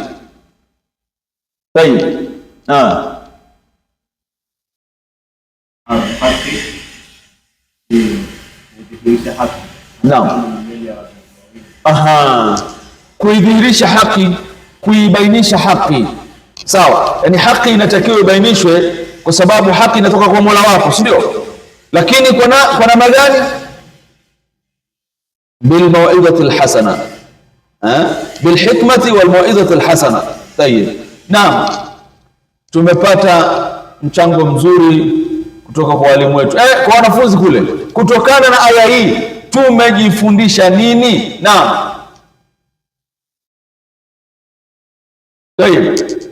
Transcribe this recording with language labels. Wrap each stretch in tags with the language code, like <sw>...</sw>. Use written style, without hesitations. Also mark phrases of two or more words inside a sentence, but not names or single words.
<sw>Sahihi. Naam. Kuidhihirisha haki, kuibainisha haki. Sawa, yaani haki inatakiwa ibainishwe kwa sababu haki inatoka kwa Mola wako, si ndio? Lakini kwa namna gani?</sw> <ar>بالموعظة الحسنة، بالحكمة والموعظة الحسنة.</ar> <sw>Tayeb. Naam, tumepata mchango mzuri kutoka kwa walimu wetu, kwa wanafunzi kule. Kutokana na aya hii tumejifundisha nini? Naam. Tayeb.</sw>